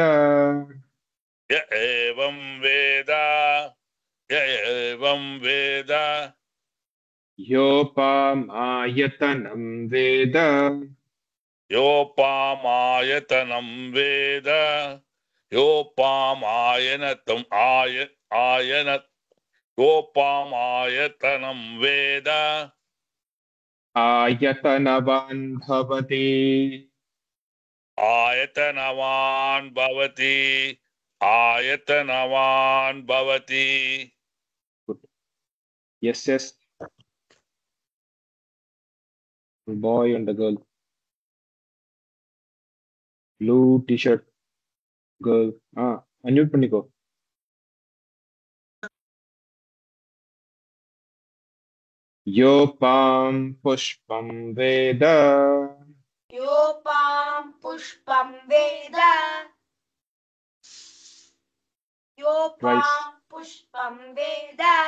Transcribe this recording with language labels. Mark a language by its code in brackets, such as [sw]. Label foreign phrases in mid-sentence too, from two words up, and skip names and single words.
[sa] य एवं वेद य एवं वेद योपामायतनं वेद योपामायतनं वेद योपामायनत्तम् आयन योपामायतनं वेद आयतनवान् भवति आयतनवान् भवति आयतनवान् भवति. [en] yes yes boy and a girl blue t-shirt girl unmute பண்ணிக்கோ. [sa] योपां पुष्पं वेद योपां पुष्पं वेद योपां पुष्पं वेद